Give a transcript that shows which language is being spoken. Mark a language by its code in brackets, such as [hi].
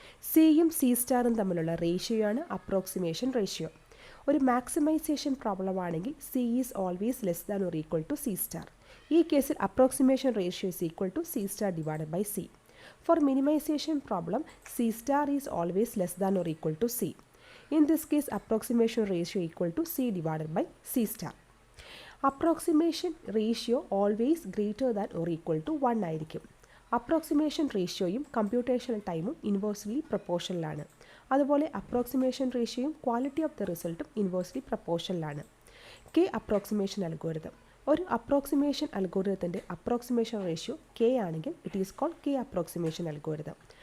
[ml] Cയും C*ഉം തമ്മിലുള്ള റേഷ്യോയാണ് approximation ratio. ഒരു maximisation problem ആണെങ്കിൽ [en] C is always less than or equal to C*. [ml] ഈ കേസിൽ [en] Approximation ratio is equal to C* divided by C. For minimization problem C* is always less than or equal to C. In this case, approximation ratio equal to C divided by C*. Approximation ratio always greater than or equal to 1 [ml] ആയിരിക്കും. Approximation റേഷ്യോയും computational ടൈമും inversely പ്രൊപ്പോർഷണലാണ്. അതുപോലെ approximation റേഷ്യോയും quality of the റിസൾട്ടും inversely പ്രൊപ്പോർഷണലാണ്. K approximation algorithm. ഒരു approximation അൽഗോരിതത്തിൻ്റെ approximation ratio K ആണെങ്കിൽ [en] it is called [ml] K approximation algorithm.